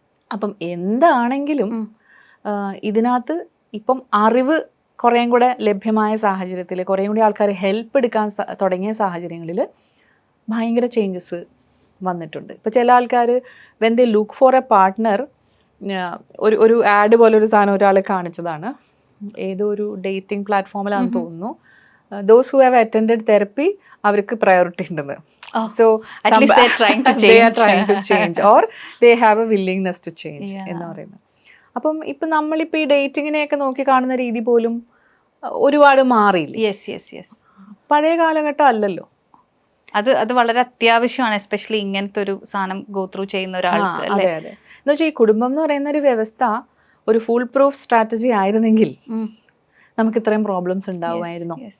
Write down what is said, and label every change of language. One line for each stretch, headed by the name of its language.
Malayalam: അപ്പം എന്താണെങ്കിലും ഇതിനകത്ത് ഇപ്പം അറിവ് കുറേയും കൂടെ ലഭ്യമായ സാഹചര്യത്തിൽ, കുറേയും കൂടി ആൾക്കാർ ഹെൽപ്പ് എടുക്കാൻ തുടങ്ങിയ സാഹചര്യങ്ങളിൽ ഭയങ്കര ചേഞ്ചസ് വന്നിട്ടുണ്ട്. ഇപ്പോൾ ചില ആൾക്കാർ
English: when they look for a partner,
Malayalam: ഒരു ആഡ് പോലെ ഒരു സാധനം ഒരാൾ കാണിച്ചതാണ്, ഏതോ ഒരു ഡേറ്റിംഗ് പ്ലാറ്റ്ഫോമിലാണെന്ന് തോന്നുന്നു.
English: those who have attended therapy
Malayalam: അവർക്ക് പ്രയോറിറ്റി ഉണ്ടെന്ന്.
English: so they are trying to change or they have a willingness to change
Malayalam: എന്ന് പറയുന്നത്. അപ്പം ഇപ്പം നമ്മളിപ്പോൾ ഈ ഡേറ്റിങ്ങിനെയൊക്കെ നോക്കി കാണുന്ന രീതി പോലും ഒരുപാട് മാറിയില്ല. പഴയ കാലഘട്ടം അല്ലല്ലോ. അത് വളരെ അത്യാവശ്യമാണ്, എസ്പെഷ്യലി ഇങ്ങനത്തെ ഒരു സാധനം ഗോ ത്രൂ ചെയ്യുന്ന ഒരാൾക്ക്. അതെ അതെ. എന്ന് വെച്ചാൽ ഈ കുടുംബം എന്ന് പറയുന്ന ഒരു വ്യവസ്ഥ ഒരു ഫുൾ പ്രൂഫ് സ്ട്രാറ്റജി ആയിരുന്നെങ്കിൽ നമുക്ക് ഇത്രയും പ്രോബ്ലംസ് ഉണ്ടാവുമായിരുന്നു.